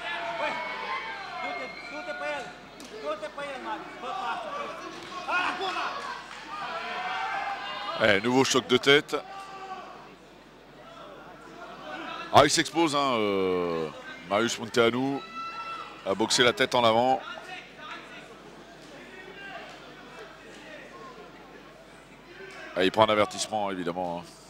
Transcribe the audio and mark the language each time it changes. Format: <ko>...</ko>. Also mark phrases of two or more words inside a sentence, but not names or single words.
<ro>Băi, du-te pe el. Du-te pe el, Marius. Fă pasă pe el. Acum!</ro> <fr>Nouveau choc de tête. Ah, il s'expose, hein, Marius Munteanu a boxé la tête en avant. Ah, il prend un avertissement, évidemment.</fr>